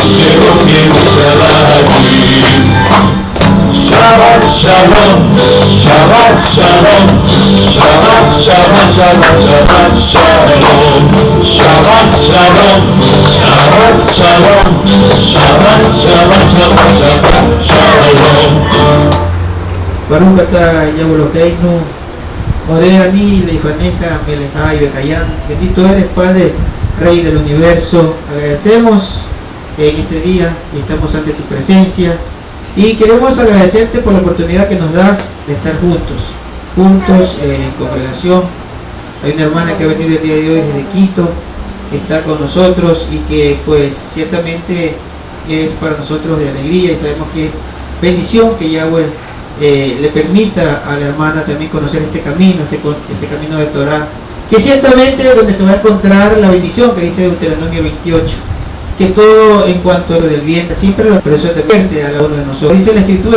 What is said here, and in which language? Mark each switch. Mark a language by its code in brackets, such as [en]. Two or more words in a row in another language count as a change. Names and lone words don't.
[he] שלום ירושלים שבת שלום שבת שלום שבת שבת שבת שבת שלום שבת שלום שבת שלום שבת שבת שבת שבת שלום. ברוך אתה יהוה אלהינו מודה אני לפניך מלך חי וקים. [es] Bendito eres, Padre, Rey del universo, agradecemos en este día y estamos ante tu presencia y queremos agradecerte por la oportunidad que nos das de estar juntos en congregación. Hay una hermana que ha venido el día de hoy desde Quito, que está con nosotros y que pues ciertamente es para nosotros de alegría y sabemos que es bendición que Yahweh le permita a la hermana también conocer este camino de Torah, que ciertamente es donde se va a encontrar la bendición que dice Deuteronomio 28, que todo en cuanto a lo del bien siempre pero eso te pierde a la uno de nosotros, dice la Escritura.